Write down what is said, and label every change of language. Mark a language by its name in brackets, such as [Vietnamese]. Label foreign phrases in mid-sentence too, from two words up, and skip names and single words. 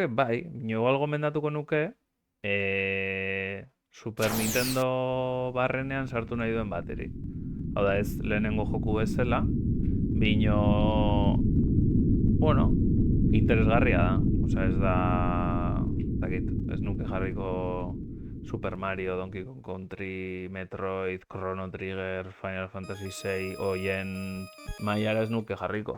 [Basque] Bai, igual gomendatuko nuke Super Nintendo barrenean sartu nahi duen bateri. Hau da, ez lehenengo joku bezala. Bino, bueno, interesgarria da. Osa, ez da, ez nuke jarriko Super Mario, Donkey Kong Country, Metroid, Chrono Trigger, Final Fantasy VI, oien mailara ez nuke jarriko.